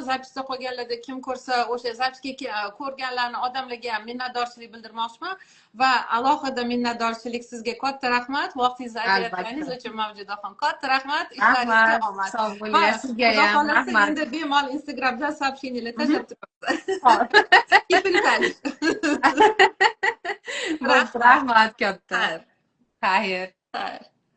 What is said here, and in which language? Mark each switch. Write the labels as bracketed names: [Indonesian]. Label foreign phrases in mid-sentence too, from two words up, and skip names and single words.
[Uzbek] Zapisda qolganlarda kim ko'rsa, o'sha zapisga ko'rganlarni odamlarga ham minnatdorchilik bildirmoqchiman va alohida minnatdorchilik sizga. Katta rahmat vaqtingizni ajratganingiz uchun. Mavjudaxon, katta rahmat. Ishlaringizga omad. Sog' bo'linglar. Sizga ham rahmat. Endi bemalol Instagramda сообщениyalar tashlab turasiz. [English] Keep in touch. [Uzbek] Rahmat katta. Xayr.